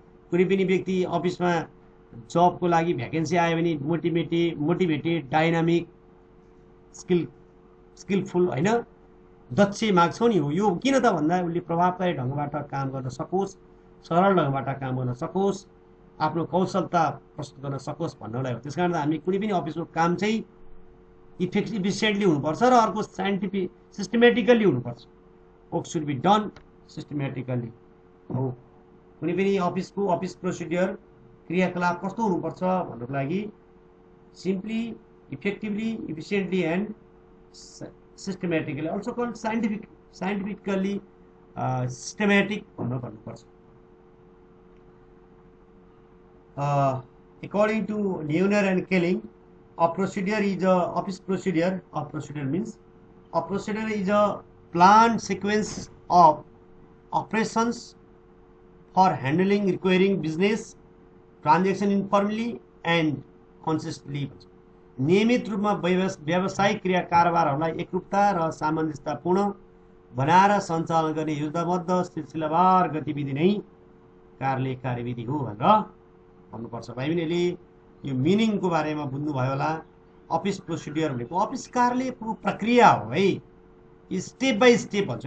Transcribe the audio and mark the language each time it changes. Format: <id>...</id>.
<ne>कुनै पनि व्यक्ति अफिसमा जबको लागि भ्याकेन्सी आयो भने मोटिभेटेड, डाइनामिक, स्किलफुल होइन, दक्ष माग्छौँ नि। हो, यो किन त भन्दा उसले प्रभावकारी ढङ्गबाट काम गर्न सकोस्, सरल ढङ्गबाट काम गर्न सकोस्, आफ्नो कौशलता प्रस्तुत गर्न सकोस् भन्नलाई हो। त्यस कारण हामी कुनै पनि अफिसको काम चाहिँ इफिसियन्टली हुनुपर्छ र अर्को साइन्टिफिक सिस्टमेटिकल्ली हुनुपर्छ।</ne> <en>Work should be done systematically.</en> <ne>हो, कुनै पनि अफिसको अफिस प्रोसिडियर, क्रियाकलाप कस्तो हुनुपर्छ भन्नको लागि</ne> <en>simply, effectively, efficiently and systematically, also called scientifically systematic</en> <ne>भनेर भन्नुपर्छ।</ne> <en>According to Neuner and Kelling, a procedure is a office procedure. A procedure means a procedure is a planned sequence of operations for handling requiring business transaction informally and consistently.</en> <ne>नियमित रूपमा व्यावसायिक क्रिया कारोबारहरूलाई एकरूपता र सामञ्जस्यतापूर्ण बनाएर सञ्चालन गर्ने योजनाबद्ध सिलसिलावार गतिविधि नै कार्यालय कार्यविधि हो भनेर भन्नुपर्छ। भाइ बहिनीले यो मिनिङको बारेमा बुझ्नुभयो होला। अफिस प्रोसिडियर भनेको अफिस कार्यालयको प्रक्रिया हो है,</ne> <en>step by step</en> <ne>भन्छ।</ne>